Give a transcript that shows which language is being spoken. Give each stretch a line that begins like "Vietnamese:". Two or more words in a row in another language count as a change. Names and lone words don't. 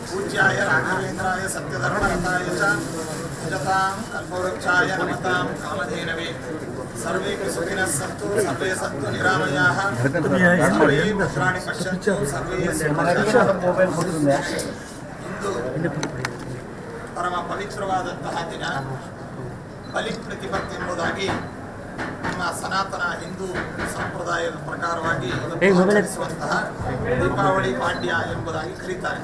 Sanskrit: पूज्याय राघवेन्द्राय सत्यधर्मरताय च भजतां कल्पवृक्षाय नमतां कामधेनवे सर्वे सुखिनः सन्तु सर्वे सन्तु निरामयाः सर्वे भद्राणि पश्यन्तु सर्वे
Kannada: ಇಂದು ಪರಮ ಪವಿತ್ರವಾದಂತಹ ದಿನ ಬಲಿ ಪ್ರತಿಪತ್ತಿ ಎಂಬುದಾಗಿ ನಮ್ಮ ಸನಾತನ ಹಿಂದೂ ಸಂಪ್ರದಾಯದ ಪ್ರಕಾರವಾಗಿ ಆಚರಿಸುವಂತಹ ದೀಪಾವಳಿ ಪಾಡ್ಯ ಎಂಬುದಾಗಿ ಕರೀತಾರೆ.